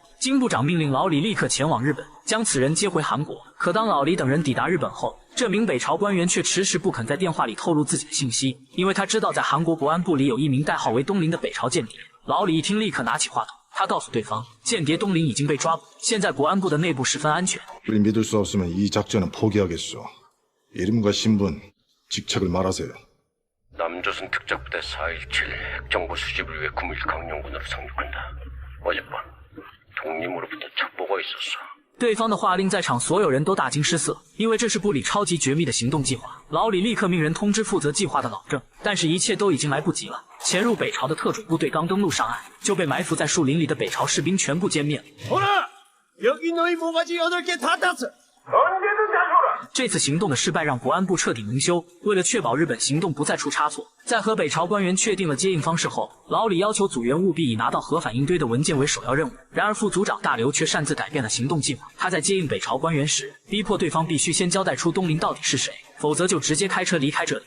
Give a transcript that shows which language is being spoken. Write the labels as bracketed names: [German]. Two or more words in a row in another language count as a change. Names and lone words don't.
[Chinese] 金部长命令老李立刻前往日本，将此人接回韩国。可当老李等人抵达日本后，这名北朝官员却迟迟不肯在电话里透露自己的信息，因为他知道在韩国国安部里有一名代号为东林的北朝间谍。老李一听，立刻拿起话筒。他告诉对方，间谍东林已经被抓捕，现在国安部的内部十分安全。 [Korean] 우리 믿을 수 없으면 이 작전은 포기하겠소. 이름과 신분, 직책을 말하세요. 남조선 특작부대 417 핵정보 수집을 위해 9일 강령군으로 상륙한다. 어젯밤 독림으로부터 첩보가 있었어. [Chinese] 对方的话令在场所有人都大惊失色，因为这是部里超级绝密的行动计划。老李立刻命人通知负责计划的老郑，但是一切都已经来不及了。潜入北朝的特种部队刚登陆上岸，就被埋伏在树林里的北朝士兵全部歼灭了。 [Korean] 여기 너희 모가지 8개 다 땄어. 언제든 가져오라. [Chinese] 这次行动的失败让国安部彻底蒙羞。为了确保日本行动不再出差错，在和北朝官员确定了接应方式后，老李要求组员务必以拿到核反应堆的文件为首要任务。然而副组长大刘却擅自改变了行动计划。他在接应北朝官员时，逼迫对方必须先交代出东林到底是谁，否则就直接开车离开这里。